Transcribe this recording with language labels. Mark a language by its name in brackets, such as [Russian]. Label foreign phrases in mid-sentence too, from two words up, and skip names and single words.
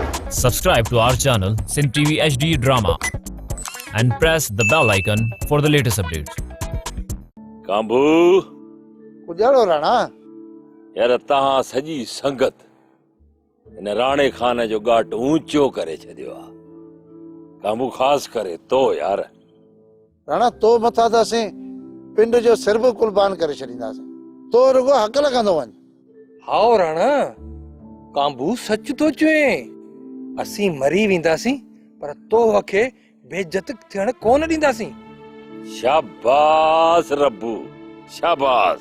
[English] Subscribe to our channel Sin TV HD Drama and press the bell icon for the latest updates. [Sindhi] कांबू उजाड़ो राणा यार तहां सजी संगत इन राणे खान जो घाट ऊंचो करे छॾियो आहे। कांबू ख़ासि करे तो यार राणा तो मथा तासीं पिंड जो सिर बि कुर्बान करे छॾींदासीं। तो रुगो हक़ लॻंदो वञ। हाओ राणा कांबू सच तो चवे असीं मरी वेंदासीं पर तो वखे बेइज्जत थियण कोन ॾींदासीं। शाबाश रब्बू शाबाश।